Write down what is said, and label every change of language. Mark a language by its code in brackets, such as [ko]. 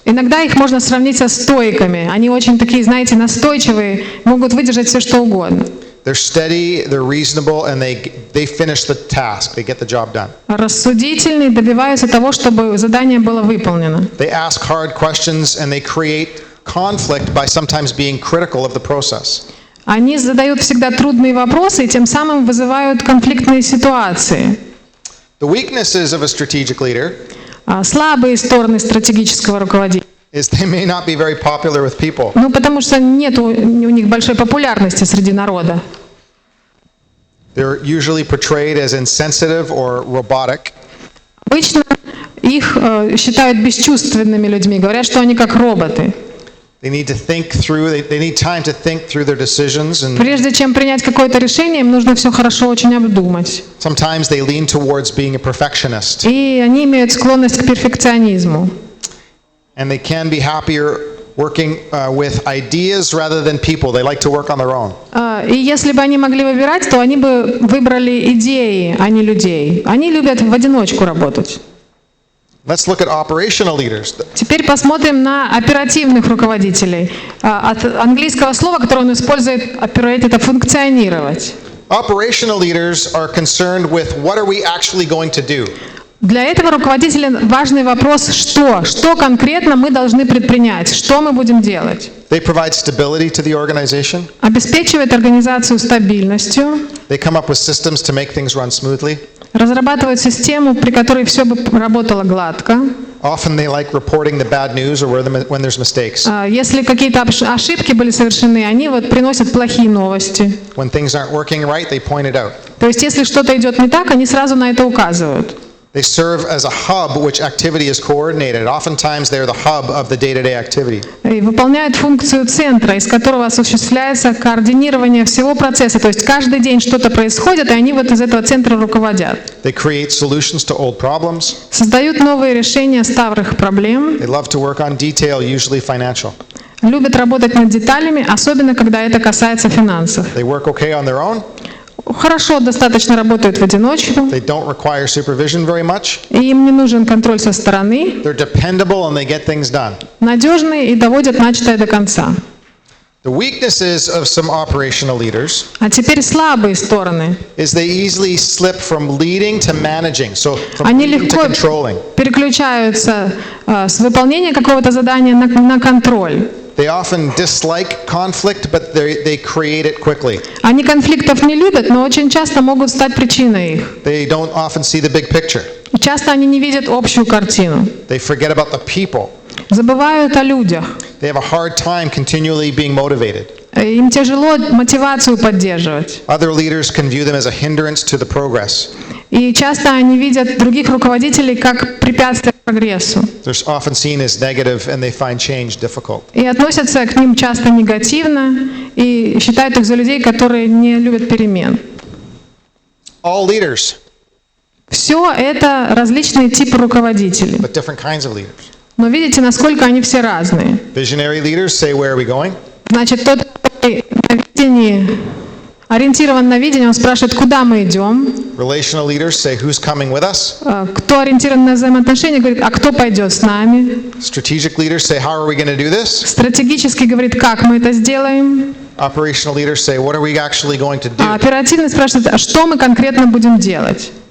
[ru] Иногда их можно сравнить со стоиками. Они очень такие, знаете, настойчивые, могут выдержать все, что угодно. [en] they're steady, they're reasonable, and they finish the task. They get the job done. [ru] Рассудительные, добиваются того, чтобы задание было выполнено. [en] They ask hard questions and they create conflict by sometimes being critical of the process. [ru] Они задают всегда трудные вопросы и тем самым вызывают конфликтные ситуации. [en] The weaknesses of a strategic leader [ru] Слабые стороны стратегического руководителя. [en] is they may not be very popular with people. [ru] Потому что нет у них большой популярности среди народа. [en] They're usually portrayed as insensitive or robotic. [ru] Обычно их считают бесчувственными людьми, говорят, что они как роботы. [en] They need to think through, they need time to think through their decisions, and [ru] Прежде чем принять какое-то решение, им нужно все хорошо очень обдумать. [en] sometimes they lean towards being a perfectionist. [ru] И они имеют склонность к перфекционизму. [en] And they can be happier working with ideas rather than people. They like to work on their own. [ru] И если бы они могли выбирать, то они бы выбрали идеи, а не людей. Они любят в одиночку работать. [en] Let's look at operational leaders. [ru] Теперь посмотрим на оперативных руководителей. От английского слова, которое он использует, operate, это функционировать. [en] Operational leaders are concerned with what are we actually going to do. [ru] Для этого руководителя важный вопрос, что конкретно мы должны предпринять, что мы будем делать. [en] They provide stability to the organization. [ru] Обеспечивает организацию стабильностью, [en] They come up with systems to make things run smoothly. [ru] разрабатывает систему, при которой все бы работало гладко. [en] Often they like reporting the bad news or when there's mistakes. [ru] Если какие-то ошибки были совершены, они вот приносят плохие новости. [en] When things aren't working right, they point it out. [ru] То есть, если что-то идет не так, они сразу на это указывают. [en] They serve as a hub which activity is coordinated. Oftentimes they're the hub of the day-to-day activity. [ru] И выполняют функцию центра, из которого осуществляется координирование всего процесса. То есть каждый день что-то происходит, и они вот из этого центра руководят. [en] They create solutions to old problems. [ru] Создают новые решения старых проблем. [en] They love to work on detail, usually financial. [ru] Любят работать над деталями, особенно когда это касается финансов. [en] They work okay on their own. [ru] Хорошо достаточно работают в одиночку, [en] They don't require supervision very much. [ru] и им не нужен контроль со стороны, [en] They're dependable and they get things done. [ru] надежные и доводят начатое до конца. [en] The weaknesses of some operational leaders [ru] А теперь слабые стороны. [en] is they easily slip from leading to managing, so from [ru] Они [en] leading to [ru] легко [en] controlling. [ru] переключаются с выполнения какого-то задания на контроль. [en] They often dislike conflict, but they create it quickly. [ru] Они конфликтов не любят, но очень часто могут стать причиной их. [en] They don't often see the big picture. [ru] Часто они не видят общую картину. [en] They forget about the people. [ru] Забывают о людях. [en] They have a hard time continually being motivated. [ru] Им тяжело мотивацию поддерживать. [en] Other leaders can view them as a hindrance to the progress. [ru] И часто они видят других руководителей как препятствие к прогрессу. [en] They're often seen as negative and they find change difficult. [ru] И относятся к ним часто негативно и считают их за людей, которые не любят перемен. [en] All leaders, [ru] Все это различные типы руководителей. [en] but different kinds of leaders. [ru] Но видите, насколько они все разные. [en] Visionary leaders say, where are we going? [ru] Значит, тот, который на видении, ориентирован на видение, он спрашивает, куда мы идем. [en] Relational leaders say, who's coming with us? [ru] Кто ориентирован на взаимоотношения, говорит, а кто пойдет с нами. [en] Strategic leaders say, how are we going to do this? [ru] Стратегически говорит, как мы это сделаем. [en] Operational leaders say, what are we actually going to [ru] А оперативный спрашивает, а что мы конкретно будем делать.